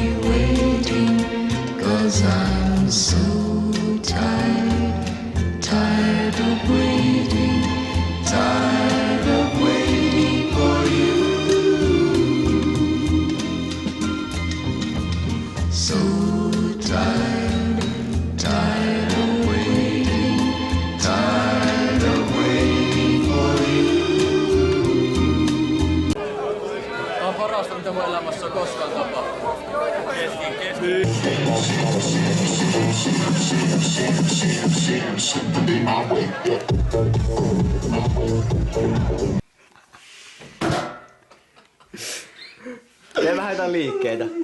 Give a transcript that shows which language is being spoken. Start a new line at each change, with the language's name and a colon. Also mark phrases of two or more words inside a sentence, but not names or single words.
English: waiting, 'cause I'm so tired, tired of waiting, tired of waiting for you. So tired, tired of waiting, tired of waiting for you.
Finnish: On parasta, mitä mun elämässä on koskaan tapahtunut. Tee vähän jotain liikkeitä.